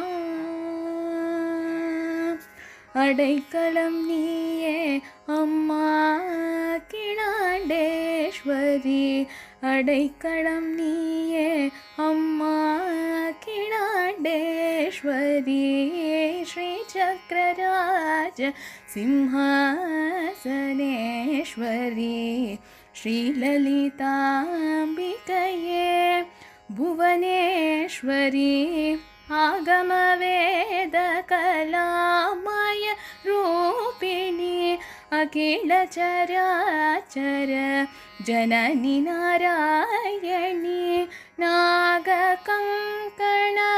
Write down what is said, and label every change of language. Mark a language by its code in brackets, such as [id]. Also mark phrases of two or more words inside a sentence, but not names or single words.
[ta] அடைக்கலம் நீயே அம்மா கிடாண்டேஸ்வரி அடைக்கலம் நீயே அம்மா கிடாண்டேஸ்வரி [sa] श्रीचक्रराज सिंहासनेश्वरी श्रीललिताम्बिकये भुवनेश्वरी आगमवेदकलामय रूपिणी अखिलचराचर जननी नारायणी नागकङ्कण